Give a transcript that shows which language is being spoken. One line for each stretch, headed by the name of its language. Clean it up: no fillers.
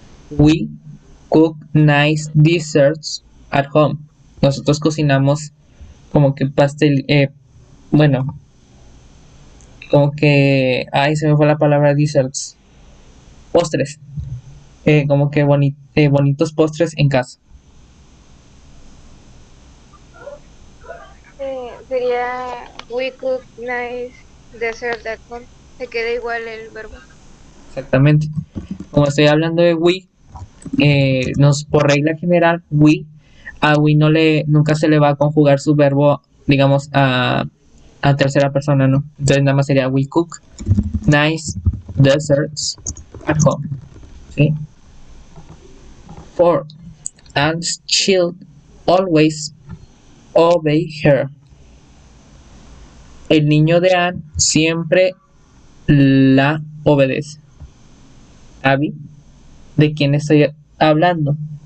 English: We cook nice desserts at home.
Spanish: Nosotros cocinamos como que pastel, bueno, como que, ay, se me fue la palabra desserts, postres, como que bonitos postres en casa. Sería
English: we cook nice dessert at home.
Spanish: Se queda igual el verbo. Exactamente. Como estoy hablando de we, por regla general, a we nunca se le va a conjugar su verbo, digamos, a tercera persona, ¿no? Entonces nada más sería
English: we cook nice desserts at home.
Spanish: ¿Sí? 4.
English: Anne's child always obey her.
Spanish: El niño de Anne siempre la obedece. Abby, ¿de quién estoy hablando?